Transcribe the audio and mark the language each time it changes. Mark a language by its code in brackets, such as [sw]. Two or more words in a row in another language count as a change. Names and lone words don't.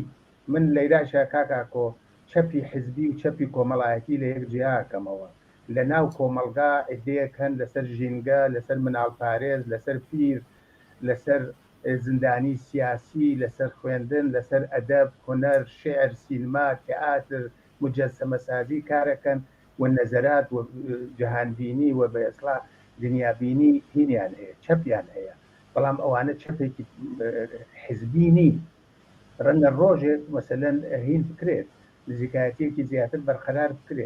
[ckb] من لەیراشە کاکاکۆ چەپی حزبی و چەپی کۆمەڵایەتی لە یەک جیاکەمەوە. لە ناو کۆمەلگا عدەیەک هەن لەسەر ژینگە، لەسەر مناڵپارێز، لەسەر پیر، لەسەر زندانی سیاسی، لەسەر خوێندن، لەسەر ئەدەب، هونەر، شێعر، سینما، تئاتر، مجەسەمە سازی کارەکەن و نەزەرات و جەهانبینی و بە ئێسلا دنیابینی هینیان هەیە، چەپیان هەیە. بەڵام ئەوانە چەپێکی حزبی نی. ڕەنگە ڕۆژێک مەسەلەن هین بکرێت، نزیکایەتێکی زیاتر بەرقەرار بکرێت.